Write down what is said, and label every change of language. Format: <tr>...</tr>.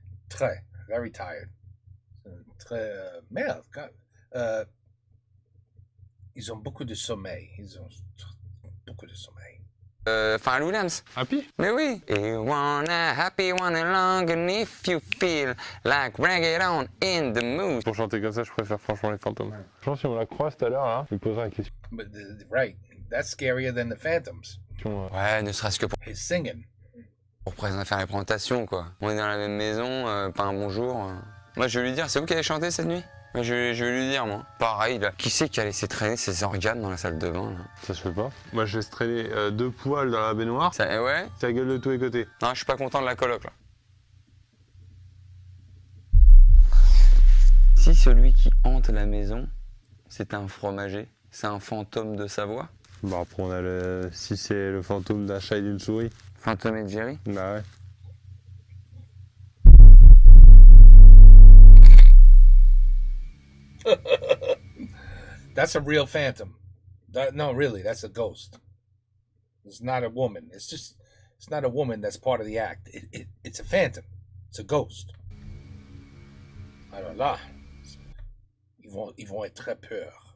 <fr>Très,</fr> <en>very tired.</en> <fr>Très, merde. Ils ont beaucoup de sommeil. Ils ont beaucoup de sommeil. Enfin, Lou Lams.</fr> <en>Happy?</en> <fr>Mais oui.</fr> <en>You wanna happy one along and if you feel like reggaeton in the mood.</en> <fr>Pour chanter comme ça, je préfère franchement les fantômes. Je pense que si on la croise tout à l'heure, là, je lui poserai la question.</fr> <en>But right, that's scarier than the phantoms.</en> <fr>Ouais, ne serait-ce que</fr> <en>His singing.</en> <fr>pour faire les présentations, quoi. On est dans la même maison, pas un bonjour. Moi, je vais lui dire, c'est vous qui avez chanté cette nuit? Moi, je vais lui dire, moi. Pareil, là. Qui c'est qui a laissé traîner ses organes dans la salle de bain, là? Ça se fait pas. Moi, je laisse traîner 2 poils dans la baignoire. Ça, ouais? Ça gueule de tous les côtés. Non, je suis pas content de la coloc, là. Si celui qui hante la maison, c'est un fromager, c'est un fantôme de Savoie? Bah après, on a le... Si c'est le fantôme d'un chat et d'une souris. Fantôme et Jerry? Bah ouais.</fr> <en>That's a real phantom. No, really, that's a ghost. It's not a woman. It's not a woman that's part of the act. It's a phantom. It's a ghost.</en> <fr>Alors là, ils vont être très peur.</fr>